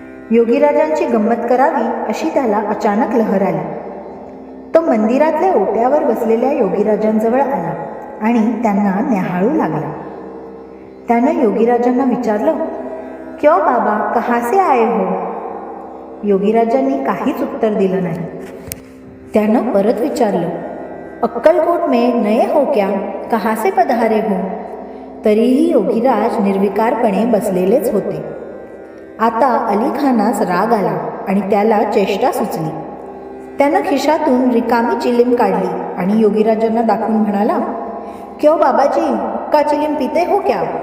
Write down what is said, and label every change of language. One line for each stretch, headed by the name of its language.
Marathi: योगीराजांची गंमत करावी अशी त्याला अचानक लहर आली। तो मंदिरातल्या ओट्यावर बसलेल्या योगीराजांजवळ आला आणि त्यांना न्याहाळू लागला। त्यानं योगीराजांना विचारलं,
Hindi: क्यों बाबा, कहाँ से आए हो?
Marathi: योगीराजांनी काहीच उत्तर दिलं नाही. त्यानं परत विचारलं,
Hindi: अक्कलकोट में नए हो क्या, कहाँ से पधारे हो?
Marathi: तरीही योगीराज निर्विकारपणे बसलेलेच होते. आता अलीखानास राग आला आणि त्याला चेष्टा सुचली. त्यानं खिशातून रिकामी चिलीम काढली आणि योगीराजांना दाखवून म्हणाला,
Hindi: क्यों बाबाजी, हुक्का चिलीम पिते हो क्या?